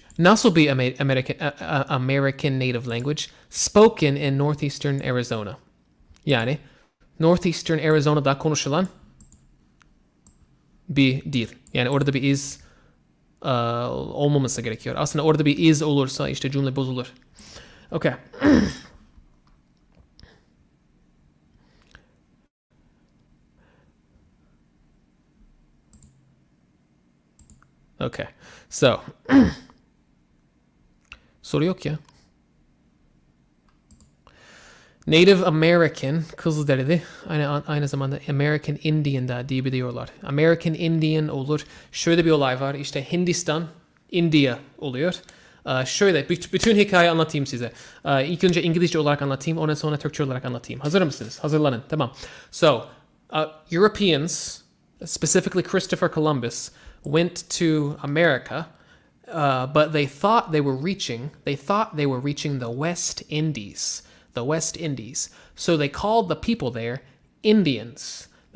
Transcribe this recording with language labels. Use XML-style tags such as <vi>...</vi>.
<tr>Nasıl bir</tr> <en>American Native language? Spoken in northeastern Arizona.</en> <tr>Yani northeastern Arizona'da konuşulan bir dil. Yani orada bir is olmaması gerekiyor. Aslında orada bir is olursa işte cümle bozulur. Okay. Okay. So. Soru yok ya. Native American, Kızılderili, aynı zamanda American Indian da diyebiliyorlar. American Indian olur. Şöyle bir olay var. İşte Hindistan, India oluyor. Şöyle bütün hikaye anlatayım size. İlk önce İngilizce olarak anlatayım, ondan sonra Türkçe olarak anlatayım. Hazır mısınız? Hazırlanın. Tamam.</tr> <en>So, Europeans, specifically Christopher Columbus, went to America, but they thought they were reaching the West Indies. The West Indies. So they called the people there Indians.</en>